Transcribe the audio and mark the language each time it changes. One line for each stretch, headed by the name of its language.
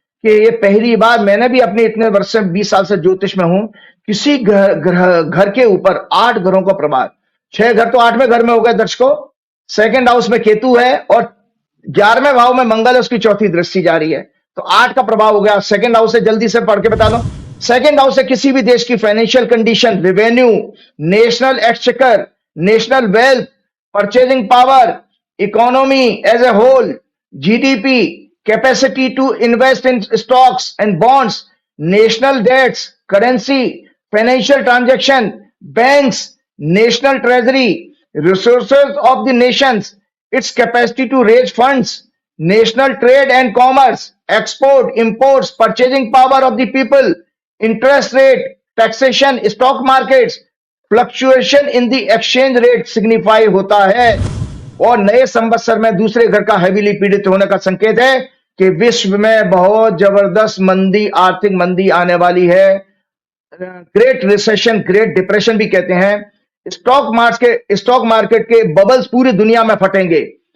Hindi: कि ये पहली बार, मैंने भी अपने इतने वर्ष से 20 साल से ज्योतिष में हूं, किसी घर के ऊपर 8 घरों का प्रभाव, 6 घर तो 8वें घर में हो गए दर्शकों, सेकंड हाउस में केतु है और 11वें भाव में मंगल है, उसकी चौथी दृष्टि जा रही है, तो 8 का प्रभाव हो गया। सेकंड हाउस से जल्दी से पढ़ के बता दो। सेकंड हाउस से किसी भी देश की
English: financial condition, revenue, national exchequer, national wealth, purchasing power, economy as a whole, GDP, capacity to invest in stocks and bonds, national debts, currency, financial transaction, banks, national treasury, resources of the nations, its capacity to raise funds, national trade and commerce, export, imports, purchasing power of the people, interest rate, taxation, stock markets, fluctuation in the exchange rate signify
Hindi: होता है। और नए संवत्सर में दूसरे घर का heavily पीड़ित होने का संकेत है कि विश्व में बहुत जबरदस्त मंदी, आर्थिक मंदी आने वाली है। ग्रेट रिसेशन, ग्रेट डिप्रेशन भी कहते हैं। स्टॉक मार्केट के बबल्स पूरी दुनिया में फटेंगे।